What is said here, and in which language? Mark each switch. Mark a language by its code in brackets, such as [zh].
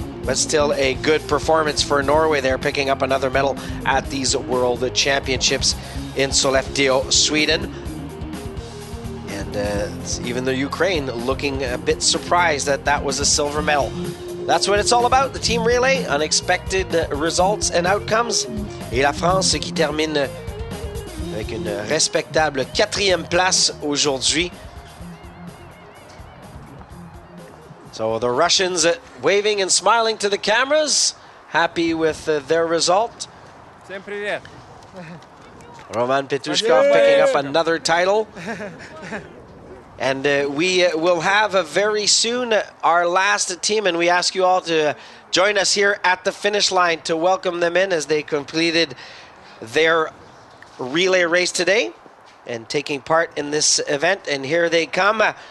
[en] But still a good performance for Norway there, picking up another medal at these World Championships in Sollefteå, Sweden. And even the Ukraine looking a bit surprised that that was a silver medal. That's what it's all about, the team relay, unexpected results and outcomes. [fr] Et la France qui termine avec une respectable 4e place aujourd'hui. [en] So the Russians waving and smiling to the cameras, happy with their result. Roman Petrushkov picking up another title. And we will have very soon our last team, and we ask you all to join us here at the finish line to welcome them in as they completed their relay race today and taking part in this event. And here they come.